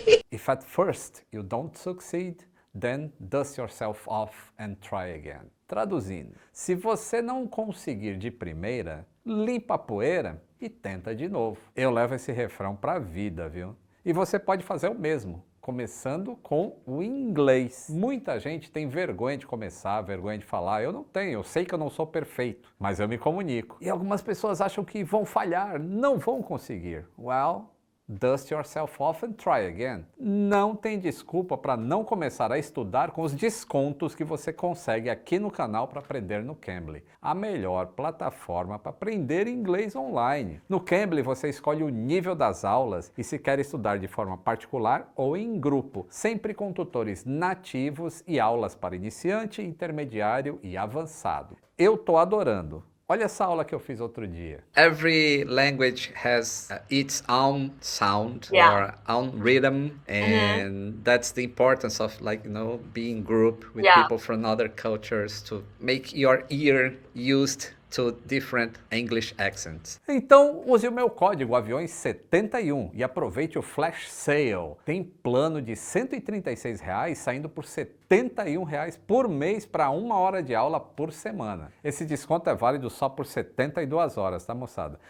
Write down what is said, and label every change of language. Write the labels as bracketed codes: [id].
[en] If at first you don't succeed, then dust yourself off and try again. [pt] Traduzindo, se você não conseguir de primeira, limpa a poeira e tenta de novo. Eu levo esse refrão pra vida, viu? E você pode fazer o mesmo, começando com o inglês. Muita gente tem vergonha de começar, vergonha de falar. Eu não tenho, eu sei que eu não sou perfeito, mas eu me comunico. E algumas pessoas acham que vão falhar, não vão conseguir. [en] Well, dust yourself off and try again. [pt] Não tem desculpa para não começar a estudar com os descontos que você consegue aqui no canal para aprender no Cambly, a melhor plataforma para aprender inglês online. No Cambly você escolhe o nível das aulas e se quer estudar de forma particular ou em grupo, sempre com tutores nativos e aulas para iniciante, intermediário e avançado. Eu tô adorando. Olha essa aula que eu fiz outro dia. [en] Every language has its own sound or own rhythm, and that's the importance of, like, being group with people from other cultures to make your ear used to different English accents. [pt] Então, use o meu código aviões71 e aproveite o Flash Sale. Tem plano de R$ 136 saindo por R$ 71 por mês para 1 hora de aula por semana. Esse desconto é válido só por 72 horas, tá, moçada?